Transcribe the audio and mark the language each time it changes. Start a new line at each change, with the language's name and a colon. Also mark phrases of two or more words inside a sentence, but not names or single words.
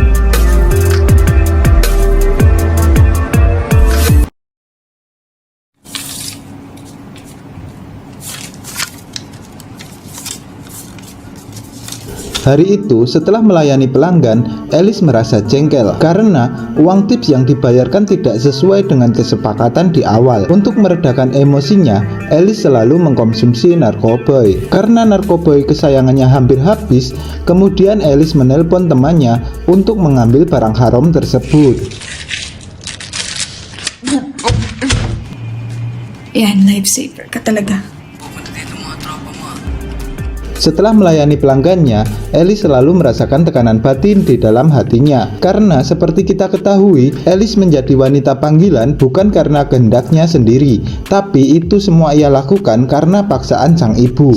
Indonesian: Hari itu, setelah melayani pelanggan, Alice merasa jengkel karena uang tips yang dibayarkan tidak sesuai dengan kesepakatan di awal. Untuk meredakan emosinya, Alice selalu mengkonsumsi narkoboy. Karena narkoboy kesayangannya hampir habis, kemudian Alice menelpon temannya untuk mengambil barang haram tersebut.
Filipino: Yan, lifesaver ka talaga.
Indonesian: Setelah melayani pelanggannya, Alice selalu merasakan tekanan batin di dalam hatinya. Karena seperti kita ketahui, Alice menjadi wanita panggilan bukan karena kehendaknya sendiri, tapi itu semua ia lakukan karena paksaan sang ibu.